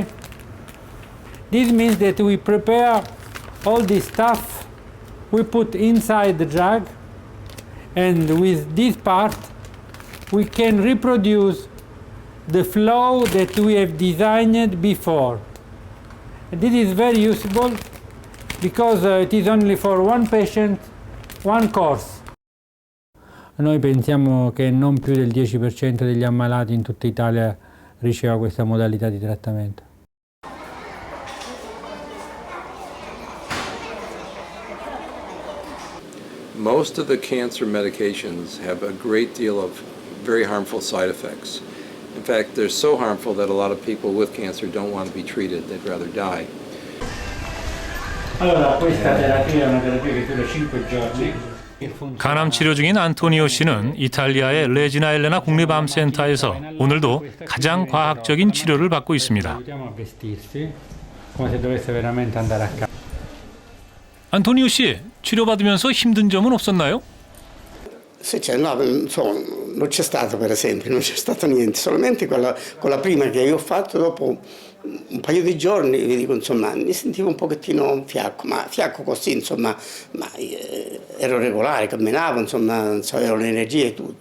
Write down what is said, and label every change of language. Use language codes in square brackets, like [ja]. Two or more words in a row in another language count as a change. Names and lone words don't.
[en] This means that we prepare all this stuff, we put inside the drug, and with this part we can reproduce the flow that we have designed before. And this is very useful because it is only for one patient, one course. [it] Noi pensiamo che non più del 10% degli ammalati in tutta Italia riceva questa modalità di trattamento. [en] Most of the cancer medications have a great deal of very harmful side effects. In fact, they're so harmful that a lot of people with cancer don't want to be treated, they'd rather die. [it] Allora, questa terapia è una terapia che dura 5 giorni. [ko] 간암 치료 중인 안토니오 씨는 이탈리아의 레지나 엘레나 국립암센터에서 오늘도 가장 과학적인 치료를 받고 있습니다. 안토니오 씨, 치료받으면서 힘든 점은 없었나요? [it] Se c'è, no, non c'è stato per esempio, non c'è stato niente, solamente con la prima che io ho fatto, dopo un paio di giorni, vi dico, insomma, mi sentivo un pochettino fiacco, ma fiacco così, insomma, ma ero regolare, camminavo, insomma, avevo l'energia e tutto.